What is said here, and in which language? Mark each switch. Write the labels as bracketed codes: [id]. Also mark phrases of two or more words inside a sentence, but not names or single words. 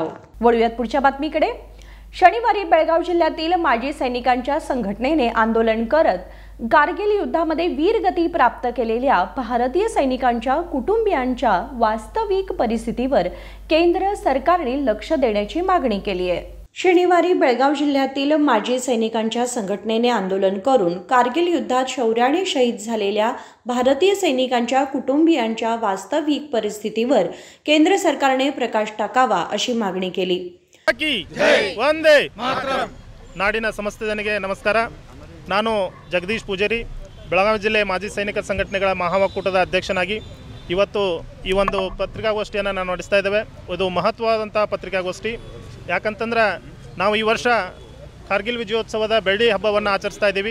[mr] वळूयात पुढच्या बातमीकडे. शनिवारी बेळगाव जिल्ह्यातील माजी सैनिकांच्या संघटनेने आंदोलन करत कारगिल युद्धामध्ये वीरगती प्राप्त केलेल्या भारतीय सैनिकांच्या कुटुंबियांच्या वास्तविक परिस्थितीवर केंद्र सरकारने लक्ष देण्याची मागणी केली आहे. शनिवारी बेळगाव जिल्ह्यातील माजी सैनिकांच्या संघटनेने आंदोलन करून कारगिल युद्धात शौर्याने शहीद झालेल्या भारतीय सैनिकांच्या कुटुंबियांच्या वास्तविक परिस्थितीवर केंद्र सरकारने प्रकाश टाकावा अशी मागणी केली. [kn] ವಂದೇ ಮಾತರಂ. ನಾಡಿನ ಸಮಸ್ತ ಜನರಿಗೆ ನಮಸ್ಕಾರ. ನಾನು ಜಗದೀಶ್ ಪೂಜಾರಿ, ಬೆಳಗಾವಿ ಜಿಲ್ಲೆ ಮಾಜಿ ಸೈನಿಕ ಸಂಘಟನೆಗಳ ಮಹಾ ಒಕ್ಕೂಟದ ಅಧ್ಯಕ್ಷನಾಗಿ ಇವತ್ತು ಈ ಒಂದು ಪತ್ರಿಕಾಗೋಷ್ಠಿಯನ್ನು ನಾವು ನಡೆಸ್ತಾ ಇದ್ದೇವೆ. ಇದು ಮಹತ್ವವಾದಂಥ ಪತ್ರಿಕಾಗೋಷ್ಠಿ. ಯಾಕಂತಂದ್ರೆ ನಾವು ಈ ವರ್ಷ ಕಾರ್ಗಿಲ್ ವಿಜಯೋತ್ಸವದ ಬೆಳ್ಳಿ ಹಬ್ಬವನ್ನು ಆಚರಿಸ್ತಾ ಇದ್ದೀವಿ.